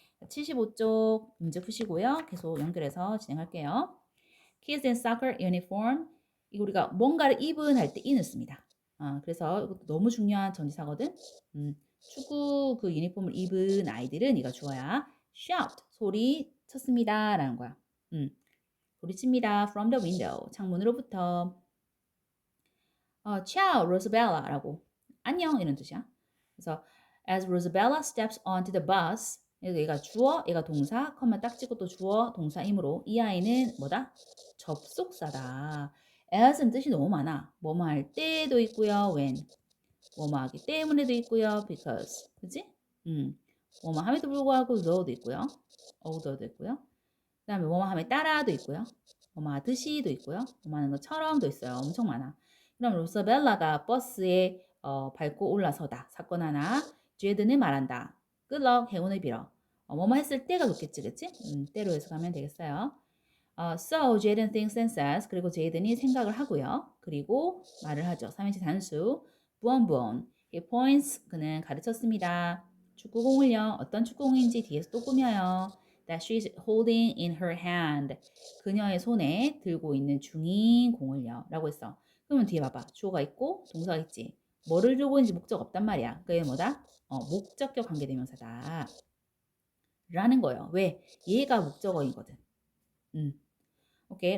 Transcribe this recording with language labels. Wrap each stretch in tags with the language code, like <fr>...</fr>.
<ko>75쪽 문제 푸시고요. 계속 연결해서 진행할게요.</ko> <en>Kids in soccer uniform.</en> <ko>이거 우리가 뭔가를 입은 할 때 in을 씁니다. 그래서 이것도 너무 중요한 전치사거든. 축구 그 유니폼을 입은 아이들은 이거 주어야. shout 소리 쳤습니다 라는 거야. 소리칩니다.</ko> <en>from the window</en> <ko>창문으로부터. ciao Rosabella라고 안녕 이런 뜻이야. 그래서</ko> <en>as Rosabella steps onto the bus</en> <ko>얘가 주어, 얘가 동사, 컴마 딱 찍고 또 주어, 동사이므로 이 아이는 뭐다? 접속사다. as는 뜻이 너무 많아. 뭐뭐 할 때도 있고요. when 뭐뭐 하기 때문에도 있고요. because 그치? 뭐뭐 함에도 불구하고 though도 있고요. although도 있고요. 그다음에 뭐뭐 하면 따라도 있고요. 뭐뭐 하듯이도 있고요. 뭐뭐 하는 것처럼도 있어요. 엄청 많아. 그럼 로사벨라가 버스에 밟고 올라서다. 사건 하나. 제드는 말한다.</ko> <en>Good luck.</en> <ko>행운을 빌어. 뭐뭐 했을 때가 좋겠지, 그치? 때로 해석하면 되겠어요.</ko> <en>So Jaden thinks and says.</en> <ko>그리고 제이든이 생각을 하고요. 그리고 말을 하죠. 삼인칭 단수. 부언부언.</ko> <en>He points.</en> <ko>그는 가르쳤습니다. 축구공을요. 어떤 축구공인지 뒤에서 또 꾸며요.</ko> <en>That she's holding in her hand.</en> <ko>그녀의 손에 들고 있는 중인 공을요. 라고 했어. 그러면 뒤에 봐봐. 주어가 있고 동사가 있지. 뭐를 들고 있는지 목적 없단 말이야. 그게 뭐다? 목적격 관계대명사다. 라는 거예요. 왜? 얘가 목적어이거든. 오케이.</ko>